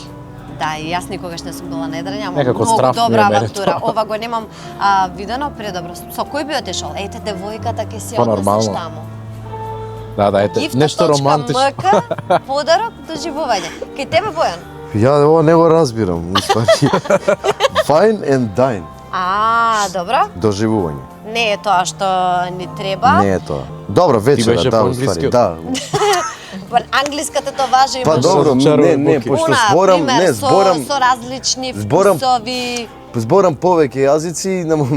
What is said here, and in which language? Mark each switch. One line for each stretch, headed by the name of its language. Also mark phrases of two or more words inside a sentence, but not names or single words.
Macedonian: Да, и јас никогаш не сум била на едрење, ама Некако многу страф ми е добра мене авантура. тоа. Ова го немам видено предобро. Со кој би отишол? Ете, девојката ќе си Па, однесеш нормално. таму. Да, ете, нешто романтично. Гифто.мк, подарок, доживување. Кај тебе, Бојан? Ја ова не го разбирам, уствари.
English: Fine and dine.
Macedonian: Добро. Доживување. Не е тоа што ни треба. Не е тоа. Добро, вечера, беше да, по-англискиот. уствари. Да. Англиската тоа важи, Па имаш добро, Зачарува не, Боки. пошто пуна, зборам, пример, не, зборам, со различни зборам- вкусови. зборам повеќе јазици на момент.